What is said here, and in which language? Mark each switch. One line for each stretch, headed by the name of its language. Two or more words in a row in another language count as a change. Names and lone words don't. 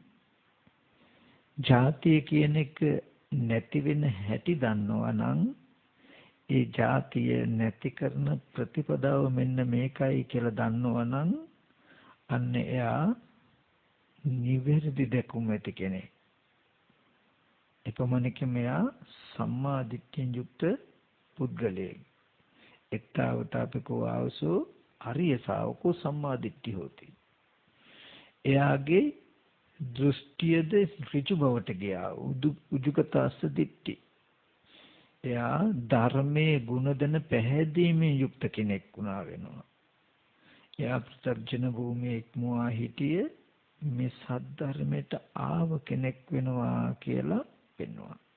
Sinhala: ජාතිය කියන එක නැති වෙන හැටි දන්නවනම් ඒ ජාතිය නැති කරන ප්‍රතිපදාව මෙන්න මේකයි කියලා දන්නවනම් අන්න එයා නිවැරදි දැකුම ඇති කෙනෙක්. එපමණකින් මෙයා සම්මා දිට්ඨියෙන් යුක්ත පුද්ගලයෙක්.
Pali: එත්තාවත අපකෝ ආවසෝ අරිය ශාවකෝ සම්මා දිට්ඨි හොති.
Sinhala: එයාගේ දෘෂ්ටියද ඍජු බවට ගියා.
Pali: උජුගතස්ස දිට්ඨි.
Sinhala: එයා ධර්මයේ ගුණ දෙන පැහැදීමේ යුක්ත කෙනෙක් වුණා වෙනවා. එයා ප්‍රත්‍යක්ෂ භූමියේ ඉක්මවා හිටියේ මේ සද්ධර්මයට ආව කෙනෙක් වෙනවා කියලා පෙන්වනවා.